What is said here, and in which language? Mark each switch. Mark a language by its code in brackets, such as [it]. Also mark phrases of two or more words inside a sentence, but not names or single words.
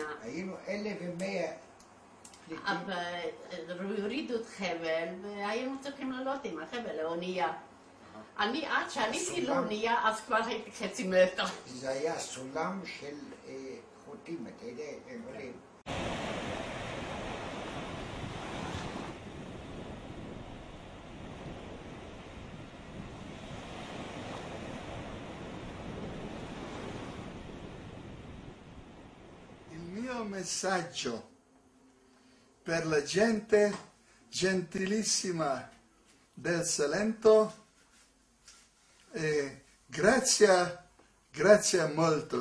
[he] היינו 1,100 פליטים. אבל הורידו את חבל, והיינו צריכים לעלות עם החבל לאונייה. אני עד שעליתי לאונייה, אז כבר הייתי חצי מטר. זה היה סולם של חוטים, אתה יודע, הם עולים. [it] Il mio messaggio per la gente gentilissima del Salento grazie molto.